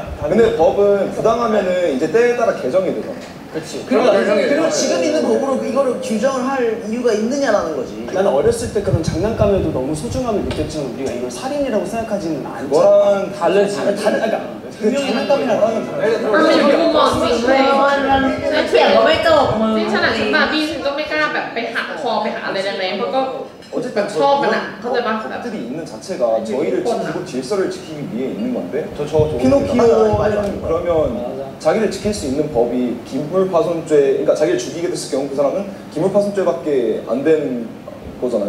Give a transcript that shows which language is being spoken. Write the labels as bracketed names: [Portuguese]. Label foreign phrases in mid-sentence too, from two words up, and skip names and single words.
[Korean] 근데 법은 부당하면은 이제 때에 따라 개정이 되잖아. 그렇지. 그리고 지금 있는 법으로 이거를 규정을 할 이유가 있느냐라는 거지. 나는 어렸을 때 그런 장난감에도 너무 소중함을 느꼈지만 우리가 이걸 살인이라고 생각하지는 않잖아. 그거랑 다르지. 그러니까 그 장난감이랑 다른 [Thai] มันเป็นมุมมองจริงเลย มันเถียงก็ไม่จบมึง ที่ขนาดฉันมาบี้ฉันก็ไม่กล้าแบบไปหักคอไปหาอะไรแรงๆเพราะก็ [Korean] 어쨌든 처음 만나. 갑자기 막 법들이 있는 자체가 저희를 지키고 질서를 지키기 위해 있는 건데 저 피노키오는 그러면 자기를 지킬 수 있는 법이 기물파손죄, 그러니까 자기를 죽이게 됐을 경우 그 사람은 기물파손죄밖에 안 되는 거잖아요.